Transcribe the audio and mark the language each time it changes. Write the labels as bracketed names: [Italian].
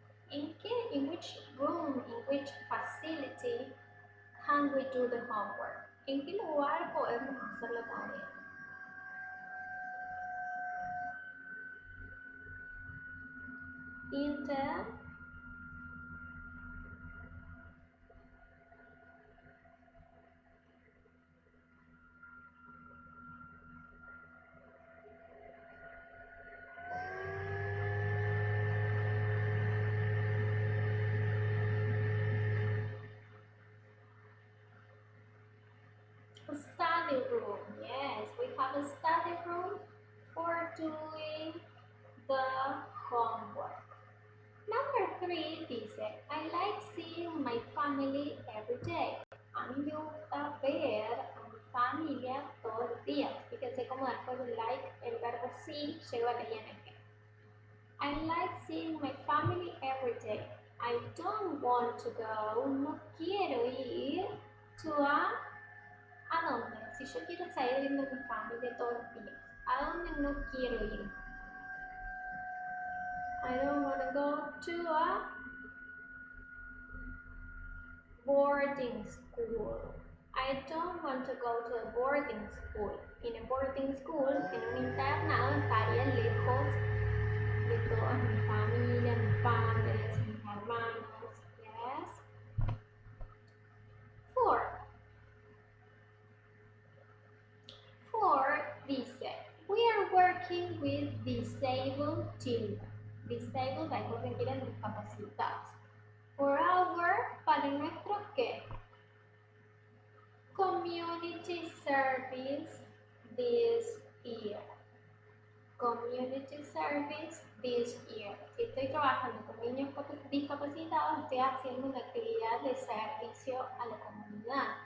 [English] In which room, in which facility can we do the homework? [Spanish] ¿En qué lugar podemos hacer la tarea? [English] In the study room. Yes, we have a study room for doing the homework. Number 3 dice, I like seeing my family every day. [Spanish] A mí me gusta ver a mi familia todos los días. Fíjense cómo después del like el verbo see lleva la ing. [English] I like seeing my family every day. I don't want to go. [Spanish] No quiero ir [English] to [Spanish] ¿a dónde? Si yo quiero salir viendo a mi familia todos los días, ¿a dónde no quiero ir? [English] I don't want to go to a boarding school. I don't want to go to a boarding school. In a boarding school, [Spanish] en un internado, estaría lejos de toda mi familia, mis padres, mis hermanos. [English] Yes. 4 dice, we are working with disabled children. [Spanish] Disabled, hay que quieren discapacitados. [English] For our, [Spanish] para nuestro ¿qué? [English] Community service this year. Community service this year. [Spanish] Si estoy trabajando con niños discapacitados, estoy haciendo una actividad de servicio a la comunidad.